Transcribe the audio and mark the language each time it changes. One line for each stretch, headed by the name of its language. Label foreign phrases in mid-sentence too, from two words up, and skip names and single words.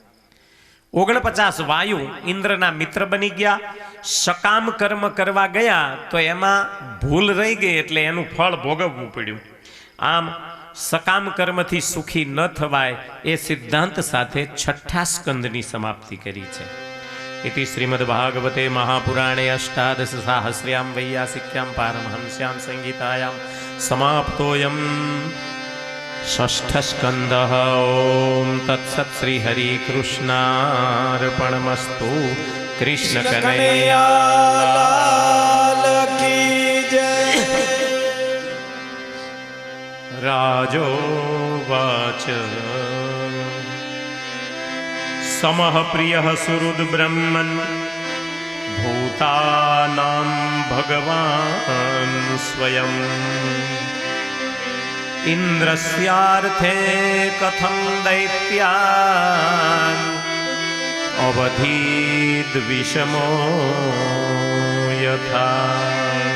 Gujarati: 49 વાયુ ઇન્દ્રના મિત્ર બની ગયા. સકામ કર્મ કરવા ગયા તો એમાં ભૂલ રહી ગઈ એટલે એનું ફળ ભોગવવું પડ્યું. આમ સકામ કર્મથી સુખી ન થવાય એ સિદ્ધાંત સાથે 6ઠા સ્કંદની સમાપ્તિ કરી છે.
Sanskrit: इति श्रीमद्भागवते महापुराणे अष्टादश साहस्र्यां वैयासिक्यां पारमहंस्यां संहितायां समाप्तोऽयं षष्ठ स्कंदः। ओम तत्सत् श्री हरि कृष्णार्पणमस्तु।
Hindi: कृष्ण कन्हैया लाल की जय।
Sanskrit: राजोवाच समः प्रियः सुहृद् ब्रह्मन् भूता દેવાનાં ભગવાન સ્વયં ઇન્દ્રસ્યાર્થે કથં દૈત્યાન અવધીદ વિષમો યથા